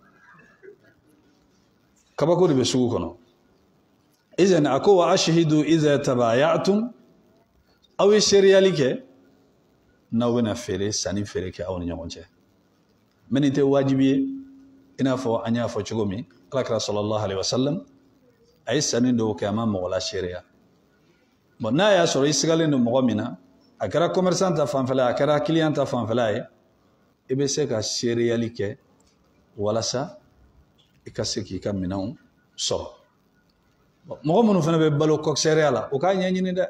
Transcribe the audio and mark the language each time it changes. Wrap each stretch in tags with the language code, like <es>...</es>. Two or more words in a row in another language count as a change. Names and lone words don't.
<bm>Kabako de bɛ sugu kɔnɔ. Izan a ko</bm> <ar>وأشهدوا إذا تبايعتم</ar> <bm>aw ye seriyali kɛ n'aw bɛna feere sanni feere kɛ aw ni ɲɔgɔn cɛ. Mais nin tɛ wajibi ye i n'a fɔ an y'a fɔ cogo min Alakira</bm> <ar>صلى الله عليه وسلم</ar> <bm>a ye sanni dɔw kɛ a ma mɔgɔ la seereya. Bon n'a y'a sɔrɔ i sigalen don mɔgɔ min na a kɛra commerçant ta fanfɛla a kɛra client ta fanfɛla ye i bɛ se ka seereyali kɛ walasa i ka se k'i ka minɛnw sɔrɔ. Mɔgɔ minnu fana bɛ balo coxeria la o k'a ɲɛɲini dɛ.</bm>